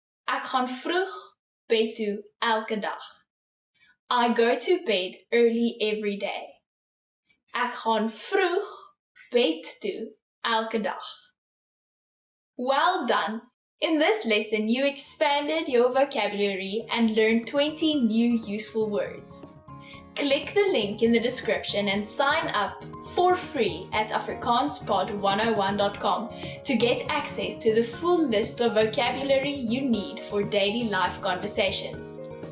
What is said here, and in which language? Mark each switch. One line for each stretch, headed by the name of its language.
Afrikaans: Ek gaan vroeg bed toe elke dag.
English: I go to bed early every day.
Afrikaans: Ek gaan vroeg bed toe elke dag.
English: Well done! In this lesson, you expanded your vocabulary and learned 20 new useful words. Click the link in the description and sign up for free at afrikaanspod101.com to get access to the full list of vocabulary you need for daily life conversations.